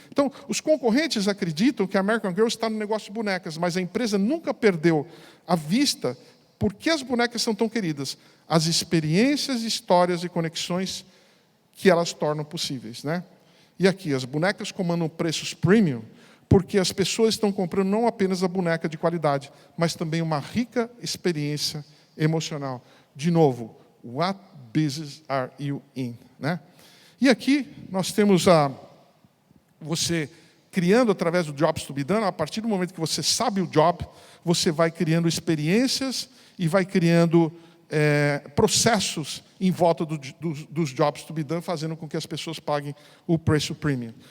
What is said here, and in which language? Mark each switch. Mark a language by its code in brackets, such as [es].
[pt] Então, os concorrentes acreditam que a American Girl está no negócio de bonecas, mas a empresa nunca perdeu a vista por que as bonecas são tão queridas. As experiências, histórias e conexões que elas tornam possíveis, né? E aqui, as bonecas comandam preços premium, porque as pessoas estão comprando não apenas a boneca de qualidade, mas também uma rica experiência emocional. De novo, [en] what business are you in? [pt] Né? E aqui nós temos você criando através do Jobs to be Done. A partir do momento que você sabe o job, você vai criando experiências e vai criando processos em volta dos Jobs to be Done, fazendo com que as pessoas paguem o preço premium.